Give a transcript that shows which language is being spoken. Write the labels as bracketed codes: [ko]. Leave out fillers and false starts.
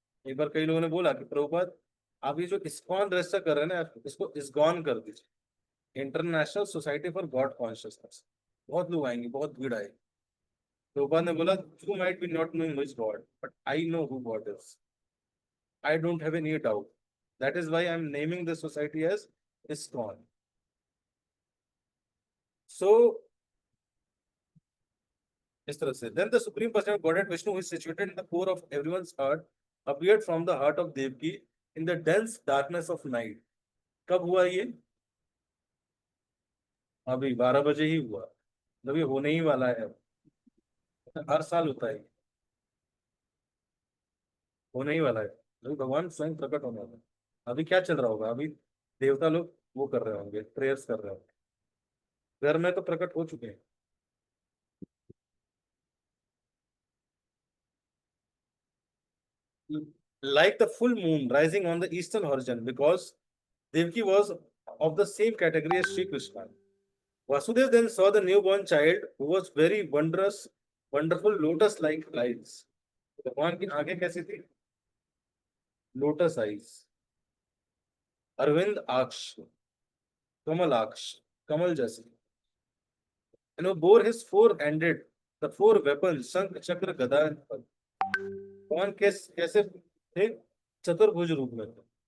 [hi] एक बार कई लोगों ने बोला कि प्रभुपाद आप ये जो इस्कॉन रजिस्टर कर रहे हैं ना, आप इसको इस्कॉन कर दीजिए, international society for God consciousness. बहुत लोग आएंगे, बहुत भीड़ आएगी। प्रभुपाद ने बोला [en] You might be not knowing which God, but I know who God is, I don't have any doubt, that is why I am naming this society as ISKCON. So [hi] इस तरह से [en] then the supreme personality of Godhead Vishnu, who is situated in the core of everyone's heart, appeared from the heart of Devki in the dense darkness of night. [hi] कब हुआ ये? अभी 12 बजे ही हुआ, मतलब ये होने ही वाला है। हर साल होता है, होने ही वाला है, अभी भगवान स्वयं प्रकट होने वाला है। अभी क्या चल रहा होगा, अभी देवता लोग वो कर रहे होंगे, प्रेयर्स कर रहे होंगे, घर में तो प्रकट हो चुके हैं। [en] Like the full moon rising on the eastern horizon, because Devki was of the same category as Shri Krishna. Vasudev then saw the newborn child who was very wondrous, wonderful lotus-like eyes. [hi] भगवान की आंखें कैसी थी? Lotus eyes, Arvind आक्ष, कमल आक्ष, कमल जैसे। [en] And who bore his four-handed, the four weapons, shankh chakra gada and padma. [hi] भगवान कैसे थे? चतुर्भुज रूप में थे।